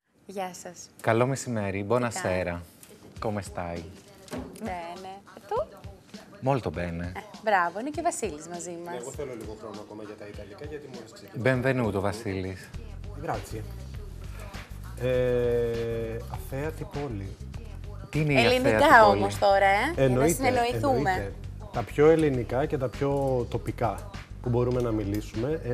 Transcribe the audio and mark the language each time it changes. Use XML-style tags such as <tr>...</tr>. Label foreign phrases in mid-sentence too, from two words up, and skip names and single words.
<el>Γεια σας. Καλό messημέρι,</el> <it>buonasera. Come stai? Bene. E tu? Molto bene.</it> <el>Μπράβο, είναι και ο Βασίλης μαζί μας. Εγώ θέλω λίγο χρόνο ακόμα για τα Ιταλικά, γιατί μόλις ξεκινήσω.</el> <it>Benvenuto, Βασίλης.</it> <el>Grazie. Αθέατη πόλη. Τι είναι η αθέατη Ελληνικά πόλη? όμως τώρα, για να Εννοείται. συνεννοηθούμε. Τα πιο ελληνικά και τα πιο τοπικά που μπορούμε να μιλήσουμε.</el>